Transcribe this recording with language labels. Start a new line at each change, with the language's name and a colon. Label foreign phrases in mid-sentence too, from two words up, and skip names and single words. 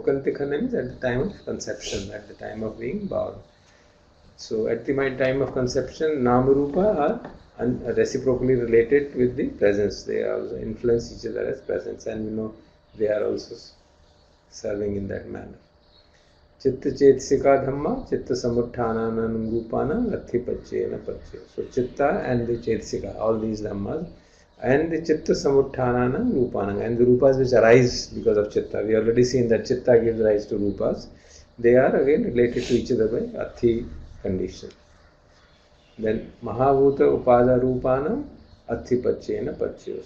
Pali: Okanti Khane
English: means at the time of conception, at the time of being born. So at the time of conception, Namarupa are reciprocally related with the presence. They also influence each other as presence, and we know they are also serving in that manner.
Pali: Chitta Chetsika Dhamma, Chitta Samutthananan Rupana, Atthipachena Pachayo.
English: So Chitta and the Chetsika, all these Dhammas, and the
Pali: Chitta Samutthananan Rupana,
English: and the Rupas which arise because of Chitta. We already seen that Chitta gives rise to Rupas. They are again related to each other by Athi condition.
Pali: Then Mahabhuta Upada Rupanam Atthipachena Pachayo.